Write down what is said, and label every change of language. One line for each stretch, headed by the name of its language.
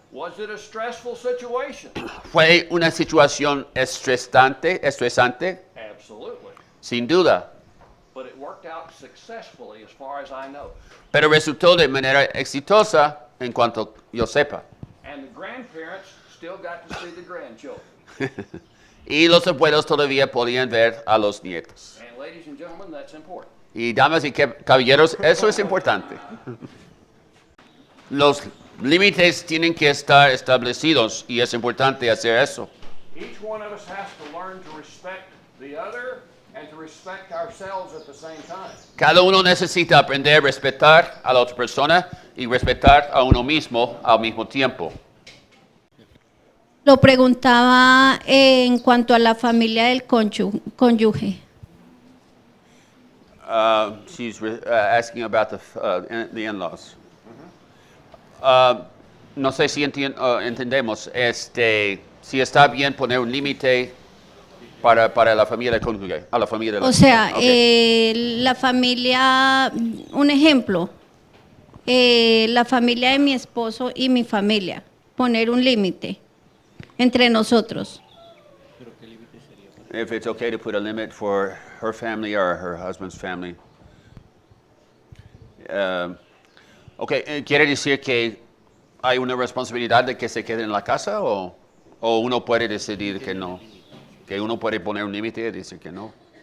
English: Was it a stressful situation?
Spanish: ¿Fue una situación estresante?
English: Absolutely.
Spanish: Sin duda,
English: But it worked out successfully as far as I know.
Spanish: pero resultó de manera exitosa en cuanto yo sepa.
English: And the grandparents still got to see the grandchildren.
Spanish: Y los abuelos todavía podían ver a los nietos.
English: And ladies and gentlemen, that's important.
Spanish: Y damas y caballeros, eso es importante. Los límites tienen que estar establecidos y es importante hacer eso.
English: Each one of us has to learn to respect the other and to respect ourselves at the same time.
Spanish: Cada uno necesita aprender a respetar a la otra persona y respetar a uno mismo al mismo tiempo. Lo preguntaba en cuanto a la familia del cónyuge.
English: She's asking about the in-laws.
Spanish: No sé si entendemos, si está bien poner un límite para la familia del cónyuge, a la familia de la O sea, okay. la familia, un ejemplo, la familia de mi esposo y mi familia, poner un límite entre nosotros.
English: If it's okay to put a limit for her family or her husband's family.
Spanish: Okay, ¿quiere decir que hay una responsabilidad de que se queden en la casa o uno puede decidir que no? Que uno puede poner un límite y decir que no.